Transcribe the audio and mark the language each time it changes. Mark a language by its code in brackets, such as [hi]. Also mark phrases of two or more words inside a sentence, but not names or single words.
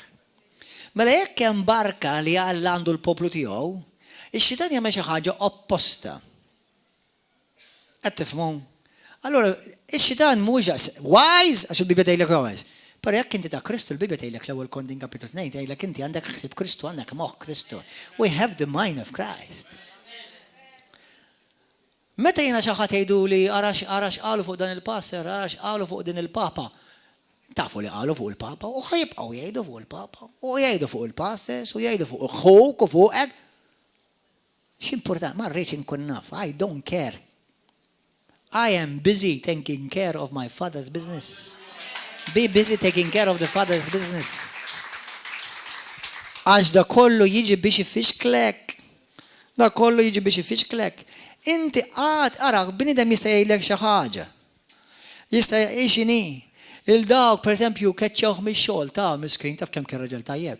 [mt] Mela jekk hemm barka li Alla għandu l-poplu tiegħu, ix-xitan jagħmel xi ħaġa opposta. Qed tifhmu? Allura, ix-xitan mhuwiex wise għax il-Bibja tgħidlek wise. Però jekk inti ta' Kristu l-Bibja tgħidlek l-ewwel Kontin kapitlu 2 tgħidlek inti għandek ħsieb Kristu, għandek moħħ Kristu. [en] We have the mind of Christ. [mt] Meta jiena xi ħadd jgħiduli arax qalu fuq dan il-passer, arax qalu fuq din il-Papa. Tafu li qalu fuq il-Papa u ħajibqgħu jgħidu fuq il-Papa u jgħidu fuq il-pastors u jgħidu fuq ħuk u fuq hekk. X'important, ma rridx inkun naf. [en] I don't care. I am busy taking care of my Father's business. Be busy taking care of the Father's business. [mt] Għax da kollu jiġi biex ifixklek. Da kollu jiġi biex ifixklek. Inti ara, bnidem jista' jgħidlek xi ħaġa. Jista' jgħixini. Il-dawk, per esempio, keċċawh mix-xogħol ta' miskin taf kemm kien raġel tajjeb.